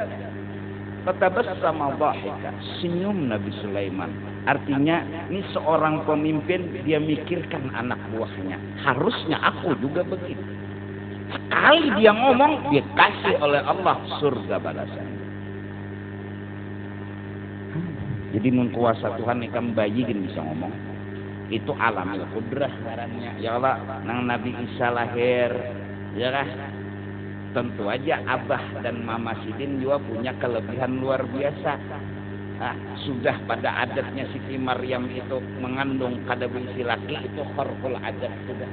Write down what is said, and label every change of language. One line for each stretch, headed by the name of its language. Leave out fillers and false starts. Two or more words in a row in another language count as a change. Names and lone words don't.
Arabic: فتبسم ضاحكا,
Indonesian: senyum Nabi Sulaiman. Artinya ini seorang pemimpin, dia mikirkan anak buahnya. Harusnya aku juga begitu. Sekali dia ngomong, dia kasih oleh Allah surga balasan.
Banjar: Jadi mun kuasa Tuhan ikam bayi gini bisa ngomong. Itu
Arabic: عالم القدرة
Banjar: ngarannya. Ya Allah, nang Nabi Isa lahir, ya kan?
Indonesian: Tentu aja Abah dan Mama Sidin juga punya kelebihan luar biasa.
Banjar: Nah, sudah pada adatnya Siti Maryam itu mengandung kada bisi laki, itu
Arabic: خرق العادة
Banjar: sudah.